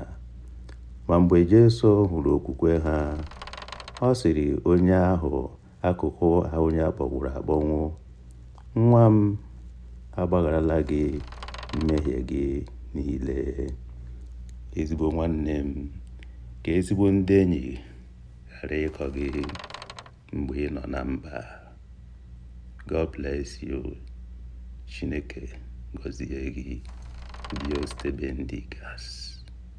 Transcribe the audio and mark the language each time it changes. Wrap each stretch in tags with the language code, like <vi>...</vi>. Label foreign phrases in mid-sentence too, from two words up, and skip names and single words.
<ig>Ma mgbe Jesu hụrụ okwukwe ha, ọ sịrị onye ahụ akụkụ ahụ ya kpọnwụrụ akpọnwụ: "Nwa m, agbagharala gị mmehie gị niile." Ezigbo nwanne m, ka ezigbo ndị enyi ghara ịkọ gị mgbe ị nọ na mba.</ig> <en>God bless you.</en> <ig>Chineke gọzie gị.</ig> <es>Dios te bendigas.</es>